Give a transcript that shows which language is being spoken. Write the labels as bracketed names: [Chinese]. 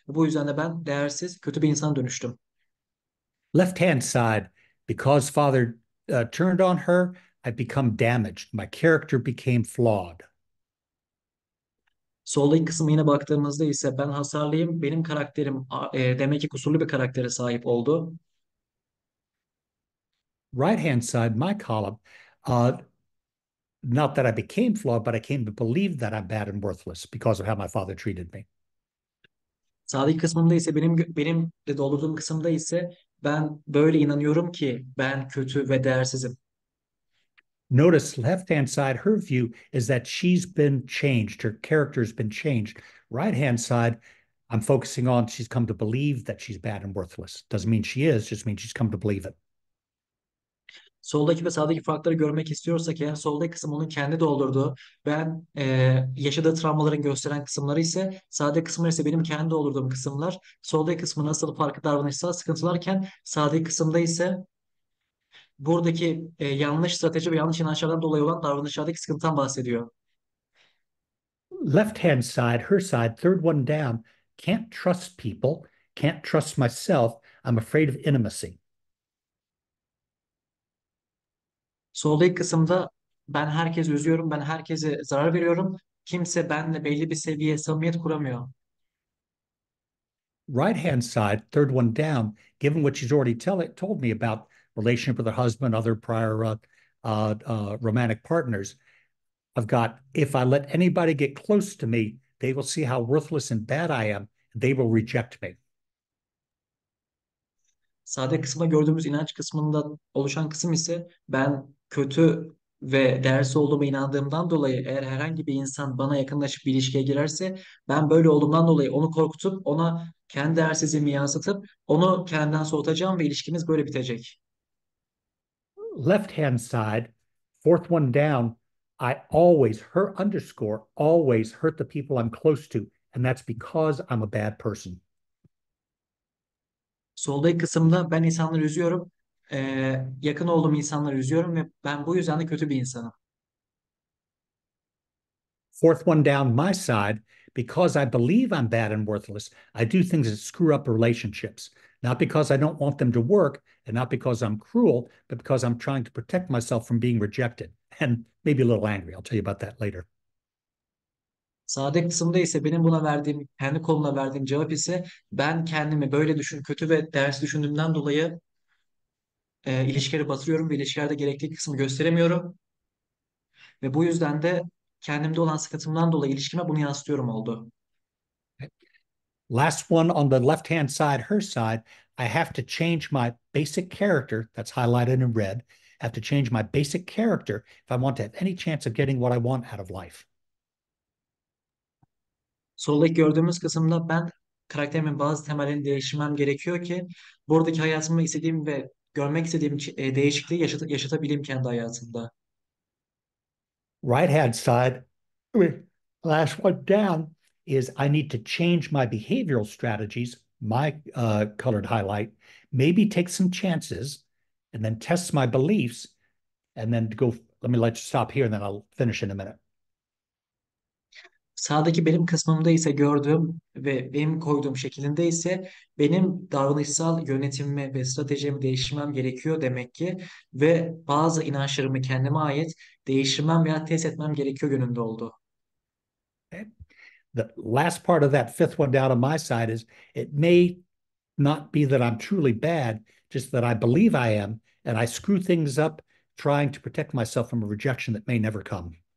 [Turkish] Bu yüzden de ben değersiz, kötü bir insana dönüştüm. [English] Left-hand side, because father turned on her, I become damaged. My character became flawed. [Turkish] Soldaki kısmı yine baktığımızda ise ben hasarlıyım, benim karakterim demek ki kusurlu bir karaktere sahip oldu. [English] Right-hand side, my column, uh, not that I became flawed, but I came to believe that I'm bad and worthless because of how my father treated me. [Turkish] Sağdaki kısmında ise benim de doldurduğum kısımda ise ben böyle inanıyorum ki ben kötü ve değersizim. [English] Notice left-hand side, her view is that she's been changed. Her character's been changed. Right-hand side, I'm focusing on she's come to believe that she's bad and worthless. Doesn't mean she is, just means she's come to believe it. [Turkish] Soldaki ve sağdaki farkları görmek istiyorsak eğer soldaki kısım onun kendi doldurduğu, ben yaşadığı travmaların gösteren kısımları ise sağdaki kısımlar ise benim kendi doldurduğum kısımlar. Soldaki kısmı nasıl farklı davranışsal sıkıntılarken sağdaki kısımda ise buradaki yanlış strateji ve yanlış inançlardan dolayı olan davranışlardaki sıkıntıdan bahsediyor. [English] Left-hand side, her side, third one down, can't trust people, can't trust myself. I'm afraid of intimacy. [Turkish] Soldaki kısımda ben herkesi üzüyorum, ben herkese zarar veriyorum. Kimse benimle belli bir seviye samimiyet kuramıyor. [English] Right-hand side, third one down, given what she's already told me about relationship with her husband, other prior romantic partners, I've got, if I let anybody get close to me, they will see how worthless and bad I am. They will reject me. [Turkish] Sade kısımda gördüğümüz inanç kısmında oluşan kısım ise ben kötü ve değersiz olduğuma inandığımdan dolayı eğer herhangi bir insan bana yakınlaşıp bir ilişkiye girerse ben böyle olduğumdan dolayı onu korkutup ona kendi değersizliğimi yansıtıp onu kendimden soğutacağım ve ilişkimiz böyle bitecek. [English] Left-hand side, fourth one down, I always, her underscore, always hurt the people I'm close to. And that's because I'm a bad person. [Turkish] Soldaki kısımda ben insanları üzüyorum. Yakın olduğum insanları üzüyorum ve ben bu yüzden de kötü bir insanım. [English] Fourth one down my side, because I believe I'm bad and worthless, I do things that screw up relationships. Not because I don't want them to work and not because I'm cruel, but because I'm trying to protect myself from being rejected and maybe a little angry. I'll tell you about that later. [Turkish] Sağdaki kısımda ise benim buna verdiğim, kendi koluna verdiğim cevap ise ben kendimi böyle kötü ve değersiz düşündüğümden dolayı ilişkileri batırıyorum ve ilişkilerde gerekli kısmı gösteremiyorum. Ve bu yüzden de kendimde olan sıkıntımdan dolayı ilişkime bunu yansıtıyorum oldu. [English] Last one on the left-hand side, her side, I have to change my basic character, that's highlighted in red. I have to change my basic character if I want to have any chance of getting what I want out of life. [Turkish] Soldaki gördüğümüz kısımda ben karakterimin bazı temellerini değiştirmem gerekiyor ki buradaki hayatımda istediğim ve görmek istediğim değişikliği yaşatabileyim kendi hayatımda. [English] Right-hand side, last one down is I need to change my behavioral strategies, my colored highlight, maybe take some chances, and then test my beliefs, and then go. Let me let you stop here, and then I'll finish in a minute. [Turkish] Sağdaki benim kısmımda ise gördüğüm ve benim koyduğum şeklinde ise benim davranışsal yönetimimi ve stratejimi değiştirmem gerekiyor demek ki ve bazı inançlarımı kendime ait değiştirmem veya test etmem gerekiyor yönünde oldu. [English] Okay? The last part of that fifth one down on my side is it may not be that I'm truly bad, just that I believe I am, and I screw things up trying to protect myself from a rejection that may never come.